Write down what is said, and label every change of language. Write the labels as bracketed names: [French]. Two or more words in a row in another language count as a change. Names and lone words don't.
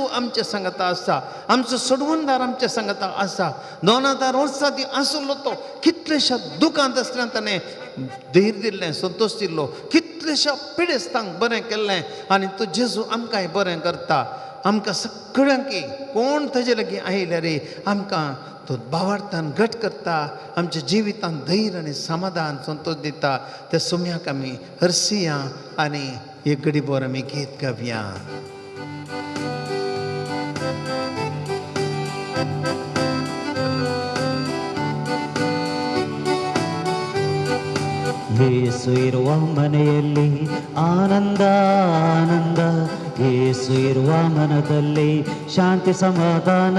[Konkani] आमच्या सांगता आसा आमचो सोडवणदार आमच्या सांगता आसा 2000 वर्सां ती आसलो तो कितलेशा दुखांत आसतना ताणें धैर्य दिल्लें संतोश दिल्लो कितलेशा पिडेस्तांक बरें केल्लें आनी तो जेजू आमकांय बरें करता आमकां सगळ्यांक कोण ताजे लागीं आयले रे आमकां तो भावार्थान घट करता आमच्या जिवितांत धैर्य आनी समाधान संतोष दिता त्या सुम्याक आमी हरसिया आनी एक घडीभर आमी गीत गावया [Kannada] ಯೇಸು ಇರುವ ಮನೆಯಲ್ಲಿ ಆನಂದ ಆನಂದ ಯೇಸು ಇರುವ ಮನದಲ್ಲಿ ಶಾಂತಿ ಸಮಾಧಾನ